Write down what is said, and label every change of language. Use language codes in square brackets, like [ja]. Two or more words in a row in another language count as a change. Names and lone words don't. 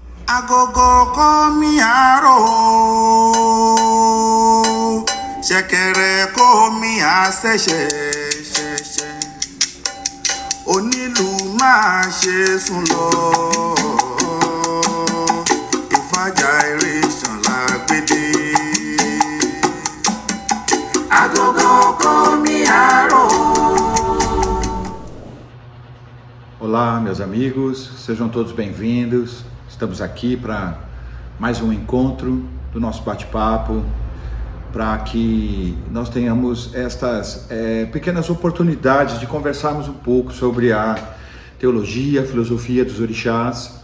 [yo] Agogo komi aro, ṣẹ̀kẹ̀rẹ̀ komi àṣẹ̀ṣẹ̀ ṣẹ̀ṣẹ̀, onílù máa ṣe sùn lọ, ìfàjà ìrìnsàn lágbèdè. Agogo komi aro. [pt] Olá, meus amigos, sejam todos bem-vindos. Estamos aqui para mais um encontro do nosso bate-papo, para que nós tenhamos estas pequenas oportunidades de conversarmos um pouco sobre a teologia, a filosofia dos orixás.